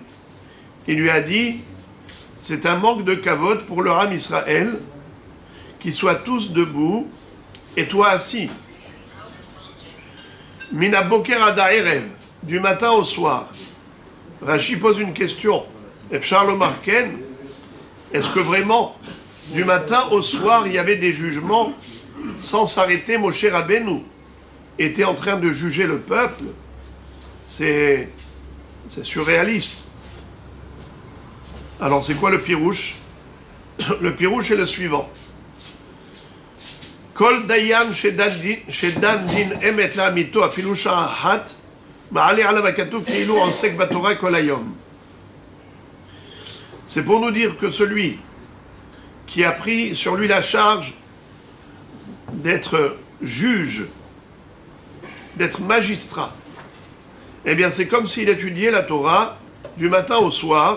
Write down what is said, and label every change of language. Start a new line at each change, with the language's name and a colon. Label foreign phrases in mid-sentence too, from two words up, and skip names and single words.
French: Il lui a dit, c'est un manque de kavod pour le
Hebrew: עם ישראל,
French: qu'ils soient tous debout et toi assis.
Hebrew: מן הבוקר עד הערב,
French: du matin au soir. Rashi pose une question.
Hebrew: אפשר לומר כן,
French: est-ce que vraiment, du matin au soir, il y avait des jugements sans s'arrêter? Moshe Rabbeinu était en train de juger le peuple. C'est surréaliste. Alors c'est quoi le pirouche? Le pirouche est le suivant.
Hebrew: כל דיין שדן דין אמת לאמיתו אפילו שעה אחת מעלה עליו הכתוב כאילו עוסק בתורה כל היום.
French: C'est pour nous dire que celui qui a pris sur lui la charge d'être juge, d'être magistrat, eh bien c'est comme s'il étudiait la Torah du matin au soir.